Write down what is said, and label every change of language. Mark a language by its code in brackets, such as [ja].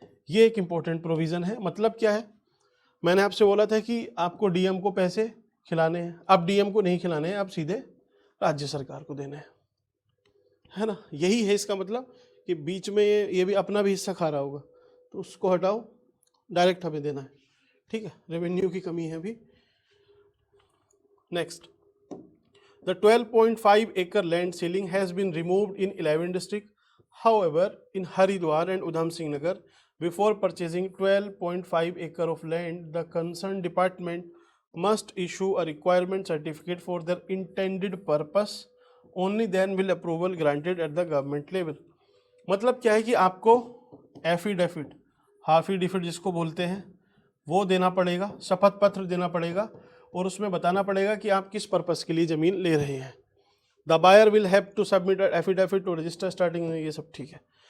[hi] ये एक important provision है। मतलब क्या है, मैंने आपसे बोला था कि आपको डीएम को पैसे खिलाने हैं, अब डीएम को नहीं खिलाने हैं, अब सीधे राज्य सरकार को देने हैं, है ना। यही है इसका मतलब कि बीच में ये भी अपना भी हिस्सा खा रहा होगा, तो उसको हटाओ, डायरेक्ट हमें देना है, ठीक है। रेवेन्यू की कमी है अभी। [en] Next, the 12.5 acre land ceiling has been removed in 11 districts. However, in Haridwar and Udham Singh Nagar, before purchasing 12.5 acre of land, the concerned department must issue a requirement certificate for their intended purpose. Only then will approval granted at the government level. [hi] मतलब क्या है कि आपको affidavit, हाफिडेविट जिसको बोलते हैं, वो देना पड़ेगा, शपथ पत्र देना पड़ेगा, और उसमें बताना पड़ेगा कि आप किस पर्पस के लिए ज़मीन ले रहे हैं। [en] the buyer will have to submit affidavit to register starting, [hi] ये सब ठीक है।